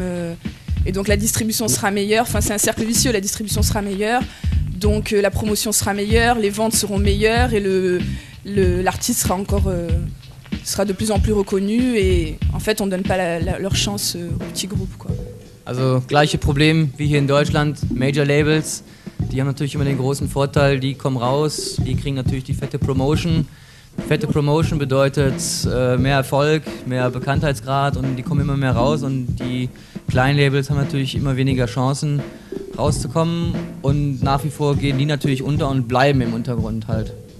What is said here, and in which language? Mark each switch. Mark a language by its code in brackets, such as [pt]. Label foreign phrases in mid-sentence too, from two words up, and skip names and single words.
[fr] Et donc la distribution sera meilleure, enfin c'est un cercle vicieux, la distribution sera meilleure, donc la promotion sera meilleure, les ventes seront meilleures et l'artiste sera de plus en plus reconnu et en fait on ne donne pas leur chance aux petits groupes quoi. [de] Also gleiche Problem wie hier in Deutschland, [en] Major Labels, [de] die haben natürlich immer den großen Vorteil, die kommen raus, die kriegen natürlich die fette Promotion. Fette Promotion bedeutet mehr Erfolg, mehr Bekanntheitsgrad und die kommen immer mehr raus und die kleinen Labels haben natürlich immer weniger Chancen rauszukommen und nach wie vor gehen die natürlich unter und bleiben im Untergrund halt.